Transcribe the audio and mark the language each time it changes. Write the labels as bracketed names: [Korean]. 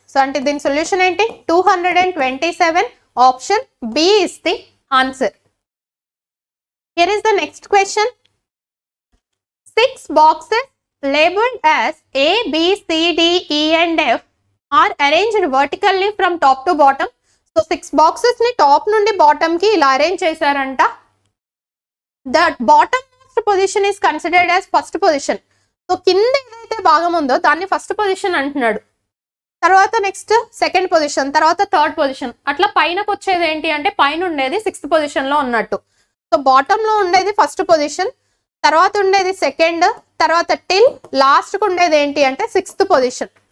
[Telugu] So అంటే దీని solution ఏంటి 227. [English] Option B is the answer. Here is the next question. 6 boxes labeled as A, B, C, D, E and F are arranged vertically from top to bottom. So 6 boxes [Telugu] ని top నుండి bottom కి ఇలా arrange చేశారంట. [English] The bottom most position is considered as first position. [Telugu] So కింద ఏదైతే భాగం ఉందో దాన్ని ఫస్ట్ పొజిషన్ అంటున్నాడు. తర్వాత నెక్స్ట్ సెకండ్ పొజిషన్, తర్వాత థర్డ్ పొజిషన్, అట్లా పైనకు వచ్చేది ఏంటి అంటే పైన ఉండేది 6th పొజిషన్ లో ఉన్నట్టు. సో బాటమ్ లో ఉండేది ఫస్ట్ పొజిషన్, తర్వాత ఉండేది సెకండ్, తర్వాత టిల్ లాస్ట్ కు ఉండేది ఏంటి అంటే 6th పొజిషన్.